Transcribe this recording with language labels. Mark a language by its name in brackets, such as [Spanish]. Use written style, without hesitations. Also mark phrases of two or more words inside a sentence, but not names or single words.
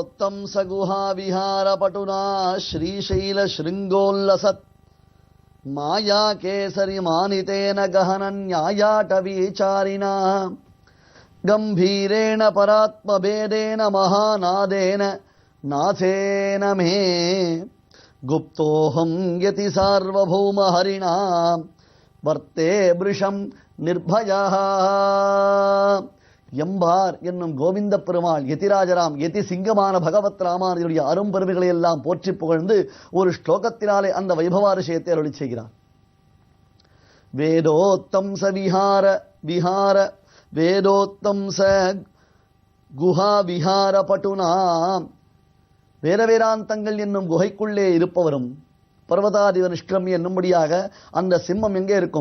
[Sanskrit] सगुहा विहार पटुना श्रीशैल शृंगोल्लसत् माया केसरी मानितेन गहन न्यायाटवीचारिणा गंभीरेण परात्मभेदेन महानादेन नाथेन मे गुप्तोहं यति सार्वभौम हरिणा वर्ते वृषं निर्भयः. [Tamil] எம்பார் என்னும் கோவிந்த பெருமாள் யதிராஜராம் யதி சிங்கமான பகவத் ராமானுடைய அரும்பெருமைகளை எல்லாம் போற்றி புகழ்ந்து ஒரு ஸ்லோகத்தினாலே அந்த வைபவாரிஷயத்தை அருளி செய்கிறார். [Sanskrit] वेदोत्तम च विहार विहार वेदोत्तम च गुहा विहार पटुना [Tamil] வேதவேதாந்தங்கள் என்னும் குகைக்குள்ளே இருப்பவரும் [Sanskrit] पर्वतादिव निष्क्रमी [Tamil] என்னும்படியாக அந்த சிம்மம் எங்கே இருக்கும்?